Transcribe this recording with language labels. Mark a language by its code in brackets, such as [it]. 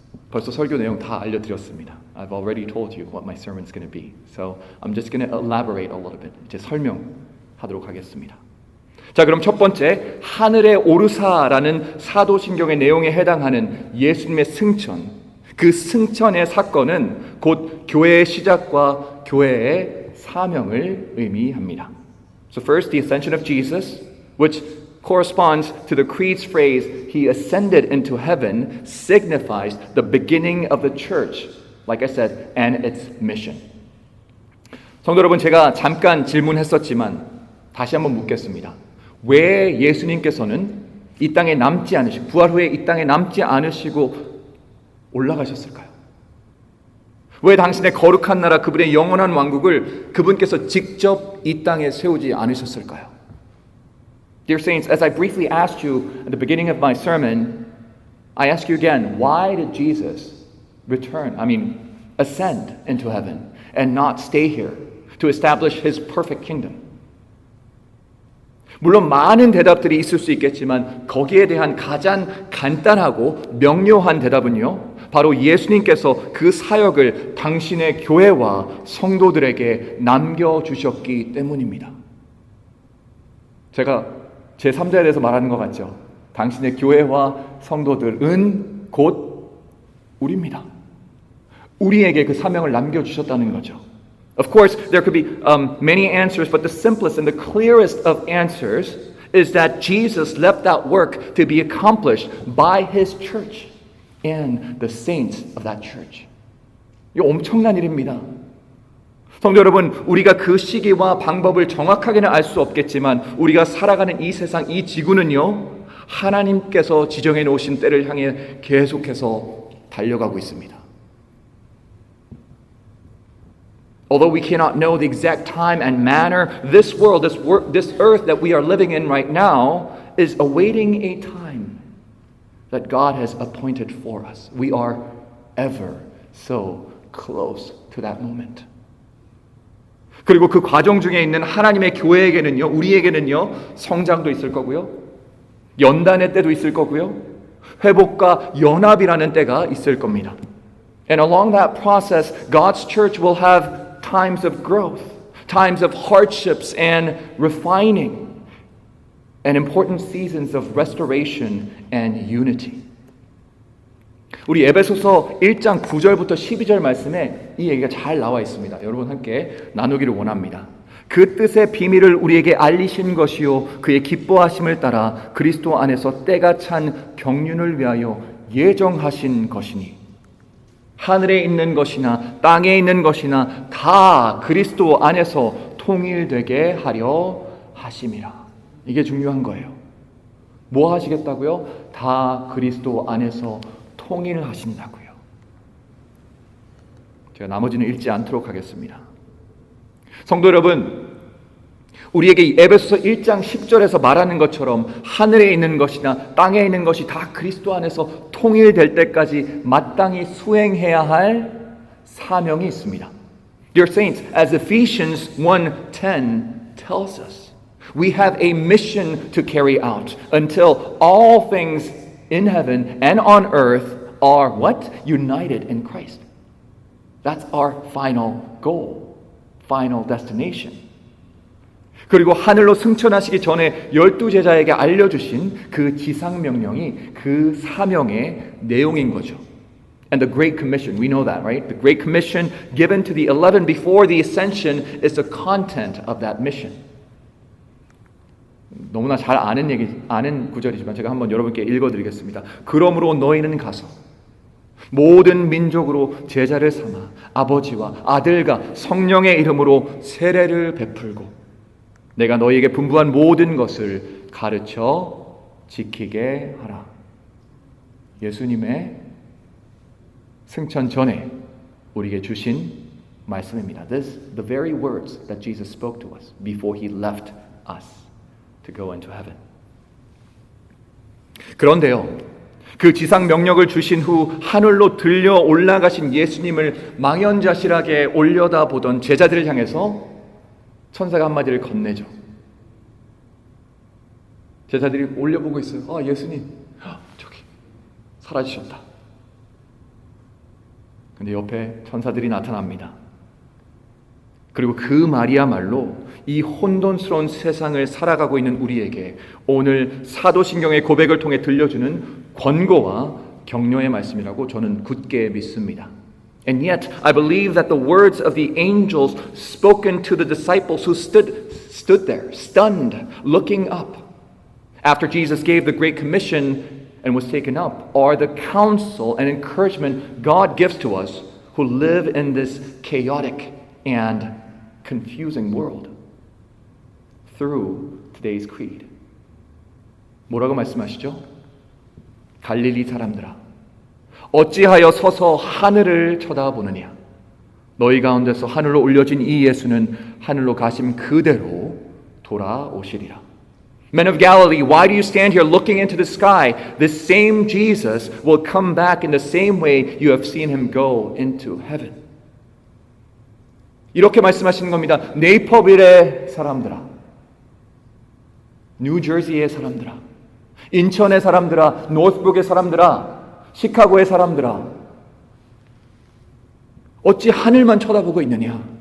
[ko] 벌써 설교 내용 다 알려드렸습니다. [en] I've already told you what my sermon's going to be. So I'm just going to elaborate a little bit. [ko] 이제 설명하도록 하겠습니다. 자, 그럼 첫 번째, 하늘에 오르사라는 사도신경의 내용에 해당하는 예수님의 승천, 그 승천의 사건은 곧 교회의 시작과 교회의 사명을 의미합니다. [en] So first, the ascension of Jesus, which corresponds to the creed's phrase, he ascended into heaven, signifies the beginning of the church, like I said, and its mission. [ko] 성도 여러분, 제가 잠깐 질문했었지만 다시 한번 묻겠습니다. 왜 예수님께서는 이 땅에 남지 않으시고 부활 후에 이 땅에 남지 않으시고 올라가셨을까요? 왜 당신의 거룩한 나라 그분의 영원한 왕국을 그분께서 직접 이 땅에 세우지 않으셨을까요? [en] Dear saints, as I briefly asked you at the beginning of my sermon, I ask you again, why did Jesus ascend into heaven and not stay here to establish his perfect kingdom? [ko] 물론 많은 대답들이 있을 수 있겠지만 거기에 대한 가장 간단하고 명료한 대답은요, 바로 예수님께서 그 사역을 당신의 교회와 성도들에게 남겨주셨기 때문입니다. 제가 제3자에 대해서 말하는 것 같죠? 당신의 교회와 성도들은 곧 우리입니다. 우리에게 그 사명을 남겨주셨다는 거죠. [en] Of course, there could be many answers, but the simplest and the clearest of answers is that Jesus left that work to be accomplished by his church and the saints of that church. [ko] 이거 엄청난 일입니다. 성도 여러분, 우리가 그 시기와 방법을 정확하게는 알 수 없겠지만 우리가 살아가는 이 세상, 이 지구는요, 하나님께서 지정해 놓으신 때를 향해 계속해서 달려가고 있습니다. [en] Although we cannot know the exact time and manner, this world, this earth that we are living in right now is awaiting a time that God has appointed for us. We are ever so close to that moment. [ko] 그리고 그 과정 중에 있는 하나님의 교회에게는요, 우리에게는요, 성장도 있을 거고요, 연단의 때도 있을 거고요, 회복과 연합이라는 때가 있을 겁니다. [en] And along that process, God's church will have times of growth, times of hardships and refining, and important seasons of restoration and unity. [ko] 우리 에베소서 1장 9절부터 12절 말씀에 이 얘기가 잘 나와 있습니다. 여러분 함께 나누기를 원합니다. 그 뜻의 비밀을 우리에게 알리신 것이요 그의 기뻐하심을 따라 그리스도 안에서 때가 찬 경륜을 위하여 예정하신 것이니 하늘에 있는 것이나 땅에 있는 것이나 다 그리스도 안에서 통일되게 하려 하심이라. 이게 중요한 거예요. 뭐 하시겠다고요? 다 그리스도 안에서 통일하신다고요. 제가 나머지는 읽지 않도록 하겠습니다. 성도 여러분, 우리에게 이 에베소서 1장 10절에서 말하는 것처럼 하늘에 있는 것이나 땅에 있는 것이 다 그리스도 안에서 통일될 때까지 마땅히 수행해야 할 사명이 있습니다. [en] Dear saints, as Ephesians 1:10 tells us, we have a mission to carry out until all things in heaven and on earth are what? United in Christ. That's our final goal, final destination. [ko] 그리고 하늘로 승천하시기 전에 12제자에게 알려주신 그 지상명령이 그 사명의 내용인 거죠. [en] And the Great Commission, we know that, right? The Great Commission given to the 11 before the ascension is the content of that mission. [ko] 너무나 잘 아는 구절이지만 제가 한번 여러분께 읽어드리겠습니다. 그러므로 너희는 가서 모든 민족으로 제자를 삼아 아버지와 아들과 성령의 이름으로 세례를 베풀고 내가 너희에게 분부한 모든 것을 가르쳐 지키게 하라. 예수님의 승천 전에 우리에게 주신 말씀입니다. [en] This the very words that Jesus spoke to us before he left us to go into heaven. [ko] 그런데요, 그 지상 명령을 주신 후 하늘로 들려 올라가신 예수님을 망연자실하게 올려다보던 제자들을 향해서 천사가 한마디를 건네죠. 제자들이 올려보고 있어요. 예수님, 저기 사라지셨다. 근데 옆에 천사들이 나타납니다. 그리고 그 말이야말로 이 혼돈스러운 세상을 살아가고 있는 우리에게 오늘 사도신경의 고백을 통해 들려주는 권고와 격려의 말씀이라고 저는 굳게 믿습니다. [en] And yet, I believe that the words of the angels spoken to the disciples who stood there, stunned, looking up, after Jesus gave the Great Commission and was taken up, are the counsel and encouragement God gives to us who live in this chaotic and confusing world through today's creed. [ko] 뭐라고 말씀하시죠? 갈릴리 사람들아, 어찌하여 서서 하늘을 쳐다보느냐? 너희 가운데서 하늘로 올려진 이 예수는 하늘로 가심 그대로 돌아오시리라. [en] Men of Galilee, why do you stand here looking into the sky? This same Jesus will come back in the same way you have seen him go into heaven. [ko] 이렇게 말씀하시는 겁니다. 네이퍼빌의 사람들아, 뉴저지의 사람들아, 인천의 사람들아, 노스북의 사람들아, 시카고의 사람들아, 어찌 하늘만 쳐다보고 있느냐?